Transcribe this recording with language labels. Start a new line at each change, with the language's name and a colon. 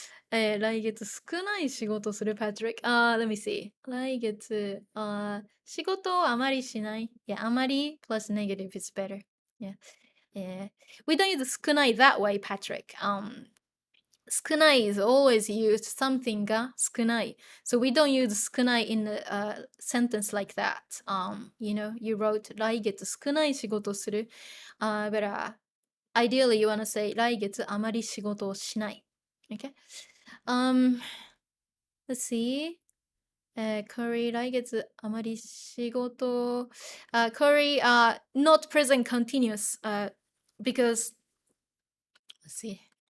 Japanese: 来月少ない仕事する Patrick.
English: Let me see.
Japanese: 来月、仕事をあまりしない。
English: Yeah, あまり plus negative is better. Yeah. We don't use 少ない that way, Patrick. 少ない is always used something が少ない. So we don't use 少ない in a sentence like that. You know, you wrote
Japanese: 来月少ない仕事する.
English: But ideally you want to say
Japanese: 来月あまり仕事をしない.
English: Okay? Let's see. Curry 来月あまり仕事 Curry not present continuous because let's see.